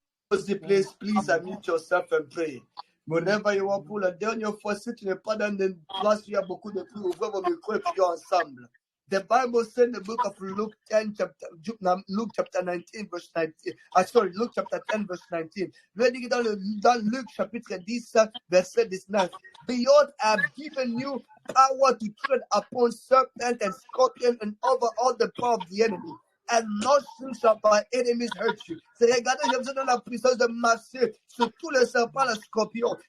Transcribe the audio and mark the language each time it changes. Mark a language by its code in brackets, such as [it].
[en] Please unmute yourself and pray. Whenever you want [fr] pour le dernière fois, si tu n'es pas dans une place où il y a beaucoup de pluie, ouvrez vos micros et prions ensemble. [en] The Bible said in the book of Luke 10, Luke chapter 19, verse 19. Luke chapter 10, verse 19. [fr] Dans Luc chapitre 10, verset 19. [en] Behold, I have given you power to tread upon serpents and scorpions and over all the power of the enemy. And nothing shall by enemies hurt you. [fr] C'est regarder, je vous donne la puissance de marcher sur tous les serpents, les scorpions.